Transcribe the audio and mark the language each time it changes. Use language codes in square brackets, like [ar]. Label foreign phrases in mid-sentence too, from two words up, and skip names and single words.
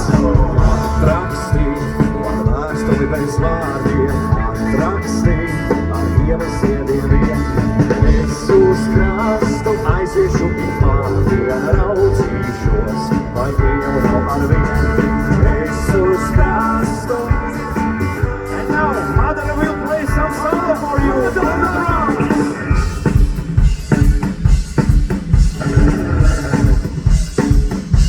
[lv] Atrakstī, ar vēstuli bez vārdiem, atrakstī, ar ievas ziediem vien. Es uz krastu aiziešu pārdien, raudzīšos, vai Dievu nav ar vien. Es uz krastu. [en] And now, Mother will play some solo for you. On the drums.